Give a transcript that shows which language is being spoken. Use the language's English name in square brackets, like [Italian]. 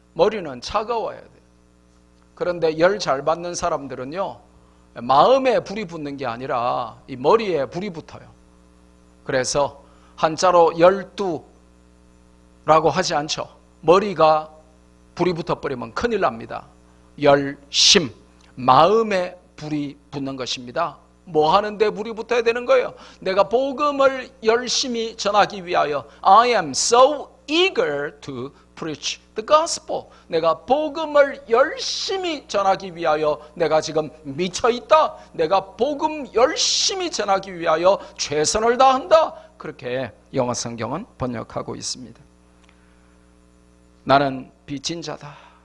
[Korean] 머리는 차가워야 돼요. 그런데 열 잘 받는 사람들은요 마음에 불이 붙는 게 아니라 이 머리에 불이 붙어요. 그래서 한자로 12라고 하지 않죠. 머리가 불이 붙어버리면 큰일 납니다. 열심, 마음에 불이 붙는 것입니다. 뭐 하는데 불이 붙어야 되는 거예요? 내가 복음을 열심히 전하기 위하여 [English] I am so eager to preach the gospel. [Korean] 내가 복음을 열심히 전하기 위하여 내가 지금 미쳐있다. 내가 복음 열심히 전하기 위하여 최선을 다한다. 그렇게 영어 성경은 번역하고 있습니다. 나는 빚진 자다.